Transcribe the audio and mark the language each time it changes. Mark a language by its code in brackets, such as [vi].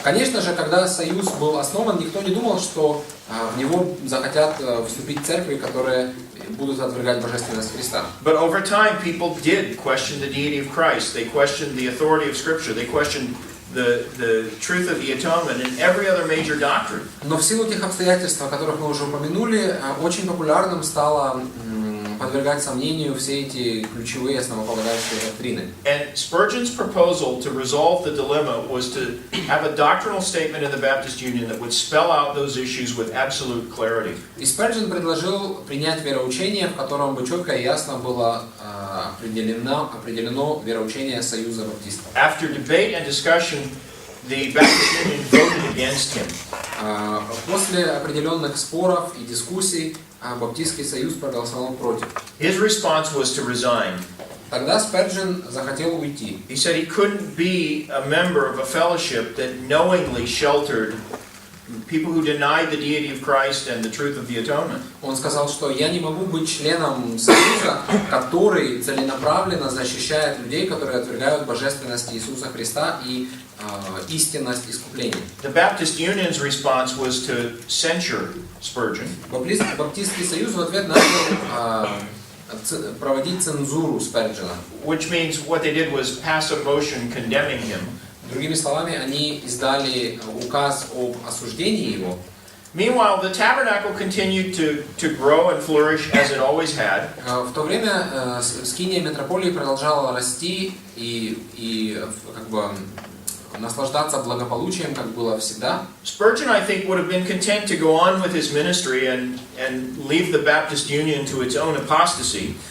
[ru] Конечно же, когда Союз был основан, никто не думал, что в него захотят вступить церкви, которые будут отвергать божественность Христа. [en] But over time, people did question the deity of Christ. They questioned the authority of Scripture. They questioned the truth of the atonement and every other major doctrine. [ru] Но в силу тех обстоятельств, о которых мы уже упомянули, очень популярным стало подвергать сомнению все эти ключевые основополагающие доктрины. [en] And Spurgeon's proposal to resolve the dilemma was to have a doctrinal statement in the Baptist Union that would spell out those issues with absolute clarity. [ru] И Сперджен предложил принять вероучение, в котором бы четко и ясно было определено вероучение Союза Баптистов. [en] After debate and discussion, the Baptist Union voted against him. [ru] После определенных споров и дискуссий Баптистский союз проголосовал против. [en] His response was to resign. [ru] Тогда Сперджен захотел уйти. [en] He said he couldn't be a member of a fellowship that knowingly sheltered people who denied the deity of Christ and the truth of the atonement. [ru] Он сказал, что я не могу быть членом союза, который целенаправленно защищает людей, которые отвергают божественность Иисуса Христа и истинность искупления. [en] The Baptist Union's response was to censure Spurgeon. [ru] Баптистский союз в ответ начал проводить цензуру Сперджена. [en] Which means what they did was pass a motion condemning him. [ru] Другими словами, они издали указ об осуждении его. [en] Meanwhile, the tabernacle continued to grow and flourish as it always had. [ru] В то время скиния метрополии продолжала расти и как бы наслаждаться благополучием, как было всегда. [en] Spurgeon, I think, would have been content to go on with his ministry and leave the Baptist Union to its own apostasy.